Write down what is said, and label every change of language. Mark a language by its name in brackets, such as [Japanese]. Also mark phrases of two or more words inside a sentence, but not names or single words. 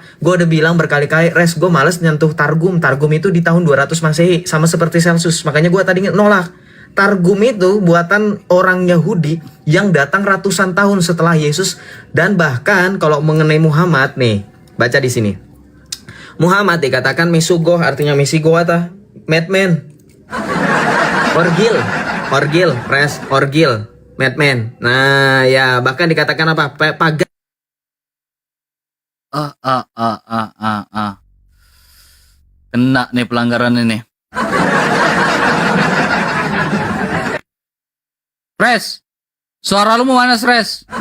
[Indonesian] Gue udah bilang berkali-kali, Res, gue males nyentuh Targum. Targum itu di tahun 200 Masehi, sama seperti Celsus. Makanya gue tadi nolak. Targum itu buatan orang Yahudi yang datang ratusan tahun setelah Yesus. Dan bahkan kalau mengenai Muhammad nih, baca di sini. Muhammad dikatakan Mesugoh, artinya Mesigowata, madman, orgil, Res, orgil, madman. Nah ya, bahkan dikatakan apa? Pagan. Kena nih pelanggaran ini. Res, suara lu mau mana, Res?